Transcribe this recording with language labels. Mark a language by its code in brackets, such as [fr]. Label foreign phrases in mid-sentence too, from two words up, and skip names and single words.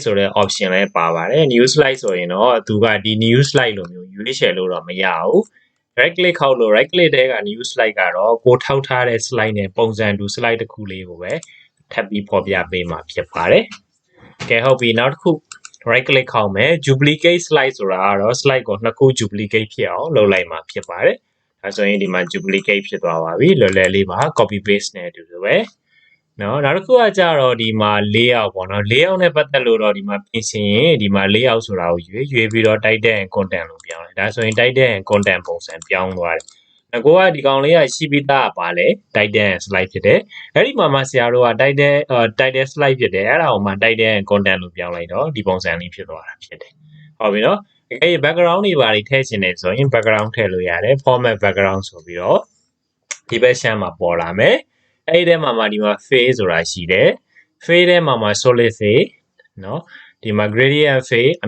[my] ဆိုတဲ့ option လည်းပါပါတယ် [en] new slide [my] ဆိုရင်တော့သူကဒီ [en] new slide [my] လိုမျိုးရွေးချယ်လို့တော့မရဘူး [en] right click [my] ခောက်လို့ [en] right click [my] တဲက [en] new slide [my] ကတော့ကိုထောက်ထားတဲ့ slide နဲ့ပုံစံတူ slide တစ်ခုလေးကိုပဲထပ်ပြီးဖော်ပြပေးမှာဖြစ်ပါတယ်ကဲဟုတ်ပြီနောက်တစ်ခု [en] right click [my] ခောက်မယ် [en] duplicate slide [my] ဆိုတာကတော့ slide ကိုနှစ်ခု duplicate ဖြစ်အောင်လုပ်လိုက်မှာဖြစ်ပါတယ်ဒါဆိုရင်ဒီမှာ duplicate ဖြစ်သွားပါပြီလွယ်လွယ်လေးပါ [en] copy paste [my] နဲ့အတူတူပဲเนาะနောက်တစ်ခုကကြတော့ဒီမှာ layout ပေါ့နော် layout နဲ့ပတ်သက်လို့တော့ဒီမှာပြင်ဆင်ရင်ဒီမှာ layout ဆိုတာကိုရွေးပြီးတော့ [en] title and content [my] လို့ပြောင်းတယ်ဒါဆိုရင် [en] title and content [my] ပုံစံပြောင်းသွားတယ်ငါကဒီကောင်လေးကရှိပြီး သားပါလေ [en] title and slide [my] ဖြစ်တယ်အဲ့ဒီမှာဆရာတို့က [en] title slide [my] ဖြစ်တယ်အဲ့ဒါကိုမှ [en] title and content [my] လို့ပြောင်းလိုက်တော့ဒီပုံစံလေးဖြစ်သွားတာဖြစ်တယ်ဟုတ်ပြီနော်အဲ့ဒီ background တွေပါထည့်ချင်တယ်ဆိုရင် background ထည့် လို့ရတယ် [en] format background [my] ဆိုပြီးတော့ဒီဘက်ရှမ်းမှာပေါ်လာမယ်အဲ့ဒီထဲမှာဒီမှာ face ဆိုတာရှိတယ် face ထဲမှာ [en] solid face [my] เนาะဒီမှာ [en] gradient face [my] အ